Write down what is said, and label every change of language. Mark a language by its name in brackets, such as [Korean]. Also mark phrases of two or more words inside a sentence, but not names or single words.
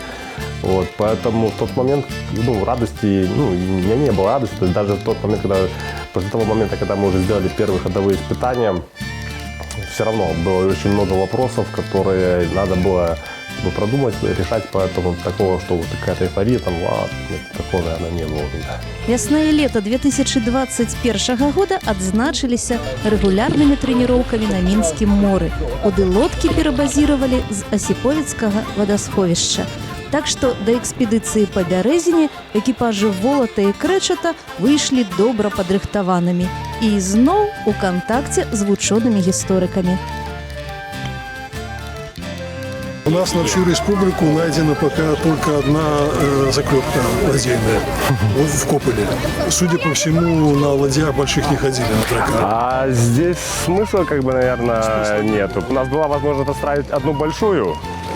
[Russian] Вот, поэтому в тот момент, радости, у меня не было радости, то есть даже в тот момент, после того момента, когда мы уже сделали первые ходовые испытания, все равно было очень много вопросов, которые надо было продумать, решать, поэтому такого, что вот какая-то эйфория, там, нет, такого, наверное, не было. [Belarusian] Вясна і лета 2021 года адзначыліся рэгулярнымі трэніроўкамі на мінскім моры, куды лодкі перабазіравалі з асіповіцкага вадасховішча. Так што да экспедыцыі па бярэзіне экіпажы Волата і Крэчата выйшлі добра падрыхтаванымі і зноў у кантакце з вучонымі гісторыкамі. [Russian] У нас на всю республику найдена пока только одна заклепка ладейная в Кополе. Судя по всему, на ладьях больших не ходили на прокат. А здесь смысла, наверное, нет. У нас была возможность отстраивать одну большую